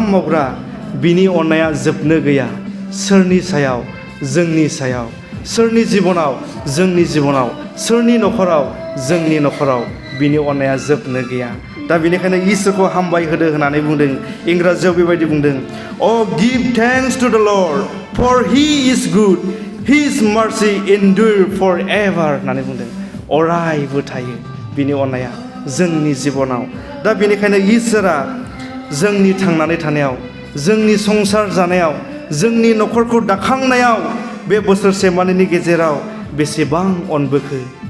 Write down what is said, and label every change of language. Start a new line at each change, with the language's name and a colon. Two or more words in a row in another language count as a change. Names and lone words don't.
Bodo: मावग्रा बिनि अननाया जोबनो गैया सोरनि सायाव जोंनि सायाव सोरनि जिबनाव जोंनि जिबनाव सोरनि नखराव जोंनि नखराव बिनि अननाया जोबनो गैया दा बेनिखायनो इसोरखौ हामबाय होदो होननानै बुंदों इंराजियाव बेबायदि बुंदों
English: O give thanks to the Lord for he is good his mercy endures for ever
Bodo: होननानै बुंदों अरायबो थायो बिनि अननाया जोंनि जिबनाव दा बेनिखायनो इसोरा जोंनि थांनानै थानायाव जोंनि संसार जानायाव जोंनि नखरखौ दाखांनायाव बे बोसोरसे मानिनि गेजेराव बेसेबां अनबोखो